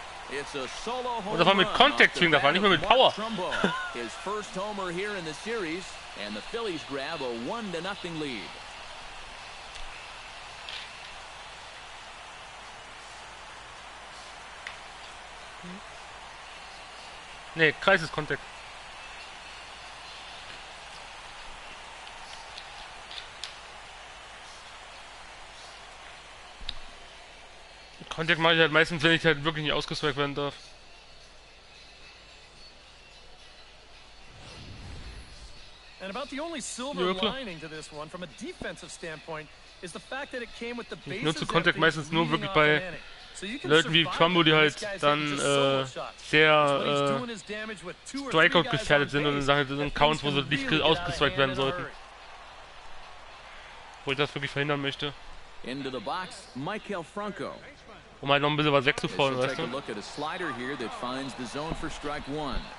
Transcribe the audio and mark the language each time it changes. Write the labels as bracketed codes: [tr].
[de] Und das war mit Contact Swing, das war nicht mehr mit Power. [en] His first homer here in the series, and the Phillies grab a 1-0 lead. [de] Nee, Kreis ist Contact. Contact mache ich halt meistens, wenn ich halt wirklich nicht ausgestrikt werden darf. [en] And about the only silver lining to this one from a defensive standpoint is the fact that it came with the bases. [de] Ich nutze Contact meistens nur wirklich bei Leuten wie Trumbo, die halt dann sehr Strikeout gefährdet sind und dann sind Counts, wo sie nicht ausgestrikt werden sollten. Wo ich das wirklich verhindern möchte. Um halt noch ein bisschen was wegzufallen, weißt du?